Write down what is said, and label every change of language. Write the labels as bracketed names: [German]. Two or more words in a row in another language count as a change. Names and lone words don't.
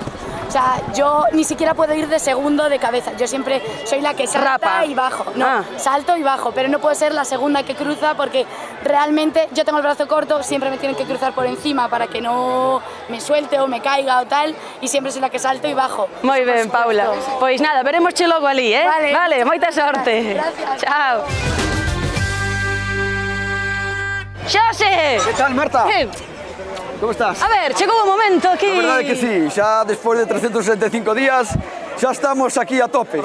[Spanish] O sea, yo ni siquiera puedo ir de segundo de cabeza, yo siempre soy la que salta Rapa. y bajo. No, salto y bajo, pero no puedo ser la segunda que cruza porque realmente yo tengo el brazo corto, siempre me tienen que cruzar por encima para que no me suelte o me caiga o tal, y siempre soy la que salto y bajo. [Galician] Moi ben, Paula. Pois nada, veremos che logo ali, eh? Vale. Moita sorte. [Spanish] Gracias. [Galician] Chao. Xose! Que tal, Marta? Como estás? A ver, chegou o momento aquí. A verdade é que sí, xa despois de 365 días xa estamos aquí a tope.